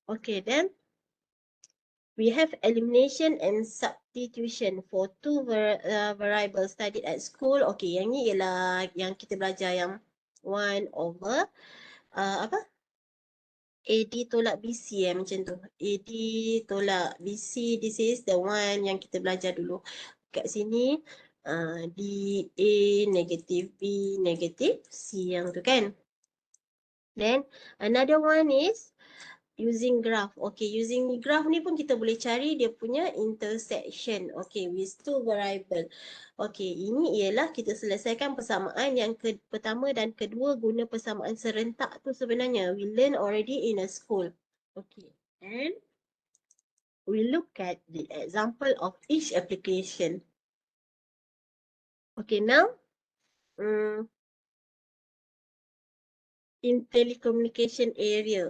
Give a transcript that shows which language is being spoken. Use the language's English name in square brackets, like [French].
[English] Okay, then we have elimination and substitution for two variables studied at school. [Malay] Okay, yang ni ialah yang kita belajar yang 1 over AD tolak BC macam tu. [English] AD tolak BC, this is the one [Malay] yang kita belajar dulu. Kat sini DA negative B negative C yang tu kan. [English] Then another one is using graph. [Malay] Okay, using graph ni pun kita boleh cari dia punya intersection. [English] Okay, with two variable. [Malay] Okay, ini ialah kita selesaikan persamaan yang pertama dan kedua guna persamaan serentak tu sebenarnya. [English] We learn already in a school. Okay, and we look at the example of each application. Okay, now in telecommunication area.